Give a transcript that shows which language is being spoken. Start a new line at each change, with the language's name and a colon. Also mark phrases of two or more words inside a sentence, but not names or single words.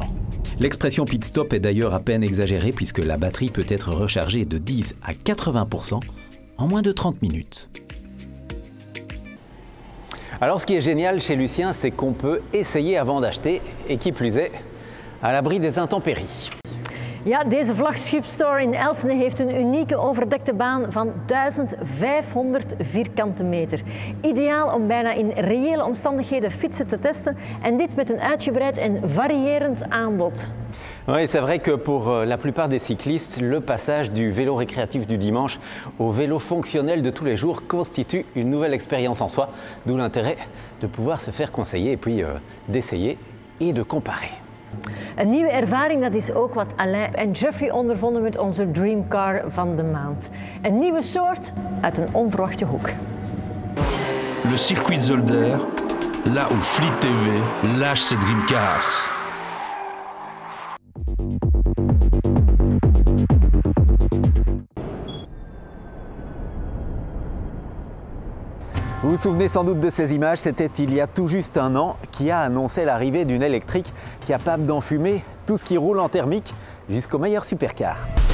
French: L'expression
English: pit stop
French: est d'ailleurs à peine exagérée puisque la batterie peut être rechargée de 10 à 80% en moins de 30 minutes. Alors ce qui est génial chez Lucien, c'est qu'on peut essayer avant d'acheter et qui plus est, à l'abri des intempéries.
Dutch: Ja, deze vlaggenschipstore in Elsene heeft een unieke overdekte baan van 1500 vierkante meter. Ideaal om bijna in reële omstandigheden fietsen te testen en dit met een uitgebreid en variërend aanbod.
French: Oui, c'est vrai que pour la plupart des cyclistes, le passage du vélo récréatif du dimanche au vélo fonctionnel de tous les jours constitue une nouvelle expérience en soi, d'où l'intérêt de pouvoir se faire conseiller et puis d'essayer et de comparer.
Dutch: Een nieuwe ervaring, dat is ook wat Alain en Jeffrey ondervonden met onze Dreamcar van de maand. Een nieuwe soort uit een onverwachte hoek.
French: Le circuit Zolder, là où Fleet TV lâche ses Dreamcars. Vous vous souvenez sans doute de ces images, c'était il y a tout juste un an qui a annoncé l'arrivée d'une électrique capable d'enfumer tout ce qui roule en thermique jusqu'au meilleur supercar.